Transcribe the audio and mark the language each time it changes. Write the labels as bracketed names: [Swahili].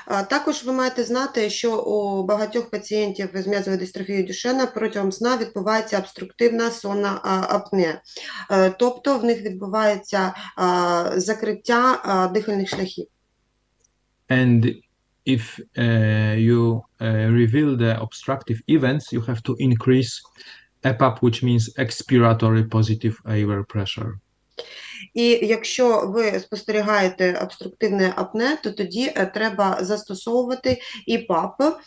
[Ukrainian] Також ви маєте знати, що у багатьох пацієнтів з м'язовою дистрофією Дюшенна протягом сна відбувається обструктивна сонна апнея. Тобто в них відбувається закриття дихальних шляхів. [English] And if you reveal the obstructive events, you have to increase EPAP, which means expiratory positive airway pressure. [Ukrainian] І якщо ви спостерігаєте обструктивне апне, то тоді треба застосовувати ІПАП,